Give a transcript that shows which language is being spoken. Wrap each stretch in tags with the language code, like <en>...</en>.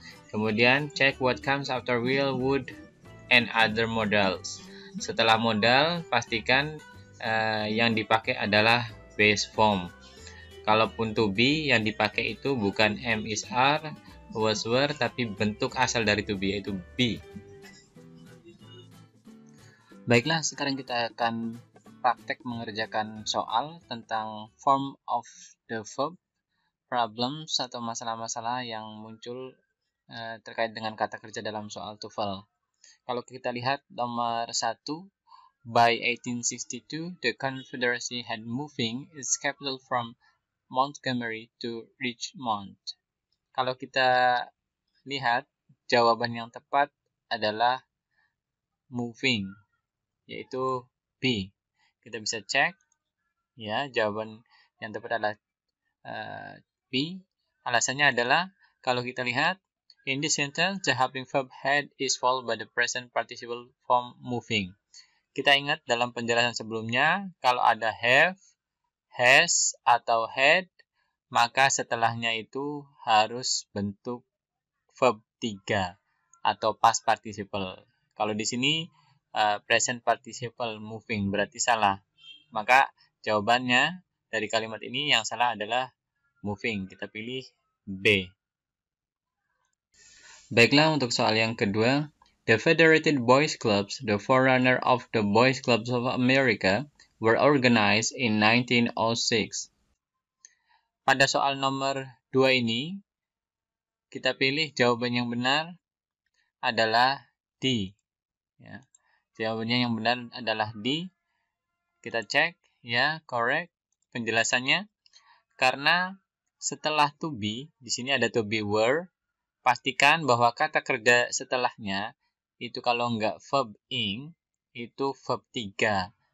<id>Kemudian</id> <en>check what comes after will, would, and other modals.</en> <id>Setelah modal, pastikan yang dipakai adalah base form. Kalaupun to be, yang dipakai itu bukan am, is, are, was, were, tapi bentuk asal dari to be, yaitu be. Baiklah, sekarang kita akan praktek mengerjakan soal tentang</id> <en>form of the verb,</en> <id>problems atau masalah-masalah yang muncul terkait dengan kata kerja dalam soal TOEFL. Kalau kita lihat nomor 1,</id> <en>by 1862, the Confederacy had moving its capital from Montgomery to Richmond.</en> <id>Kalau kita lihat, jawaban yang tepat adalah moving, yaitu B. Kita bisa cek, ya, jawaban yang tepat adalah B. Alasannya adalah, kalau kita lihat,</id> <en>in this sentence, the helping verb had is followed by the present participle form moving.</en> <id>Kita ingat dalam penjelasan sebelumnya, kalau ada have, has, atau had, maka setelahnya itu harus bentuk verb 3 atau past participle. Kalau di sini present participle moving berarti salah. Maka jawabannya dari kalimat ini yang salah adalah moving. Kita pilih B. Baiklah, untuk soal yang kedua.</id> <en>The Federated Boys Clubs, the forerunner of the Boys Clubs of America, were organized in 1906.</en> <id>Pada soal nomor 2 ini, kita pilih jawaban yang benar adalah D. Ya. Jawabannya yang benar adalah D. Kita cek, ya, correct penjelasannya. Karena setelah to be, di sini ada to be were, pastikan bahwa kata kerja setelahnya itu kalau nggak verb ing, itu verb 3.</id>